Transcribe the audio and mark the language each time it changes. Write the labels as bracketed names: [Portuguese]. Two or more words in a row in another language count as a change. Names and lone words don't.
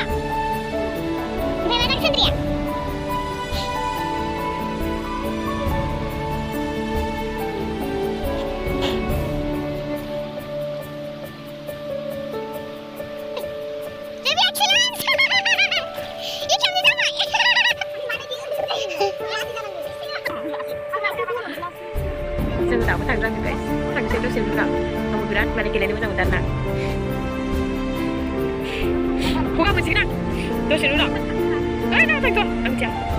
[Indonesian] Bagaimana Sandria? Lebih excellent! [English] You can do that! [Bodo] जों दाबो थांजानो गाइस थांसै दसे उनाव आंबो बिराद माने गेलेनो मोजां मोनदों आरोना गगा मोनसिगोन आं दसे उनाव ओइ ना थांथ' आं मिथिया